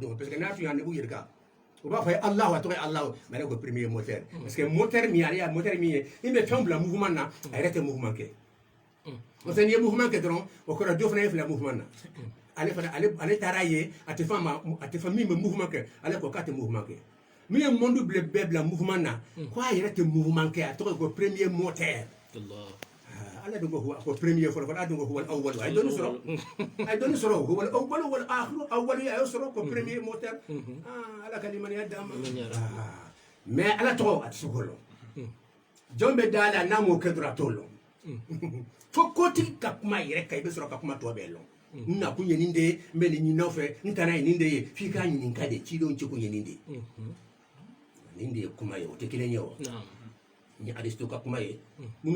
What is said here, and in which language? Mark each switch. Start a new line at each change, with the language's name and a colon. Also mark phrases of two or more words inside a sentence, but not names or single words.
Bambara: don
French: parce que
Bambara: n'a tun y'a nebu yɛrɛ kan o b'a fɔ ye Alahu a tɔgɔ ye Alahu mais ale ko
French: premier moteur parce que
Bambara: moteur min ale y'a moteur min ye i bɛ fɛn bila mouvement na a yɛrɛ tɛ mouvement kɛ parce que n'i ye mouvement kɛ dɔrɔn o kɔrɔ dɔ fana ye fila mouvement na ale fana ale taara ye a tɛ fɛn min bɛ mouvement kɛ ale ko k'a tɛ mouvement kɛ min ye monde bɛɛ bila mouvement na ko a yɛrɛ tɛ mouvement kɛ a tɔgɔ ye ko
French: premier moteur
Bambara: ala dun ko premier fɔlɔ ala dun ko
Arabic: والأول
Bambara: ay doni sɔrɔ
Arabic: والأول والآخر
Bambara: awwal ya sɔrɔ ko
French: premier moteur
Bambara: ala kalimani ya dama mais ala tɔgɔ a tɛ se k'o lɔn jɔn bɛ da la n'a m'o kɛ dɔrɔn a t'o lɔn fo kotigi ka kuma yɛrɛ kan i bɛ sɔrɔ ka kuma tɔ bɛɛ lɔn n na kun ye nin de ye n bɛ nin ɲini aw fɛ n taara ye nin de ye f'i k'a ɲininka de cidenw cɛ kun ye nin de ye nin de ye kuma ye o tɛ kelen ye wa ni Aristo ka kuma ye minnu